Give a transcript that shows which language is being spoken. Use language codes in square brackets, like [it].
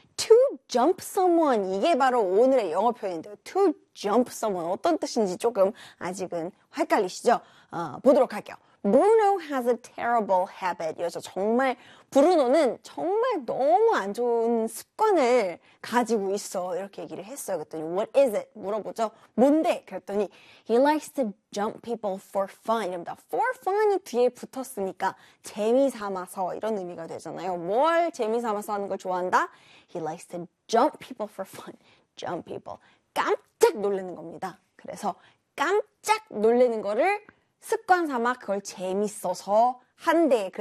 [ko] To jump someone, 이게 바로 오늘의 영어 표현인데요. To jump someone, 어떤 뜻인지 조금 아직은 헷갈리시죠? 보도록 할게요. [en] Bruno has a terrible habit. [ko] 여자 정말, 브루노는 정말 너무 안 좋은 습관을 가지고 있어. 이렇게 얘기를 했어요. 그랬더니, [en] What is it? [ko] 물어보죠. 뭔데? [en] 그랬더니, He likes to jump people for fun. [ko] 이랍니다. For fun이 뒤에 붙었으니까, 재미삼아서. 이런 의미가 되잖아요. 뭘 재미삼아서 하는 걸 좋아한다? [en] He likes to jump people for fun. Jump people. 깜짝 놀라는 겁니다. [ko] 그래서, 깜짝 놀라는 거를 습관 삼아 그걸 재밌어서 한대.